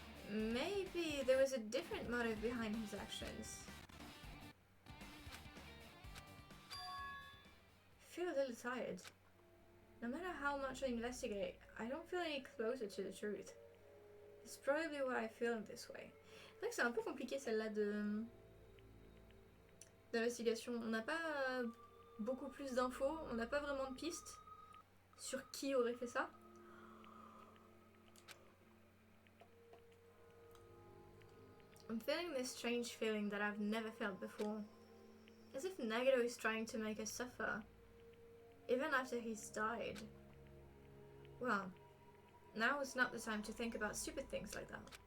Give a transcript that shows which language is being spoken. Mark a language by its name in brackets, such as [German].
[English] Maybe there was a different motive behind his actions. feel a little tired. No matter how much I investigate, I don't feel any closer to the truth. It's probably why I feel this way. [French] C'est vrai que c'est un peu compliqué celle-là d'investigation. On n'a pas beaucoup plus d'infos, on n'a pas vraiment de pistes sur qui aurait fait ça. [English] I'm feeling this strange feeling that I've never felt before. As if Nagito is trying to make us suffer, even after he's died. Well, now is not the time to think about stupid things like that.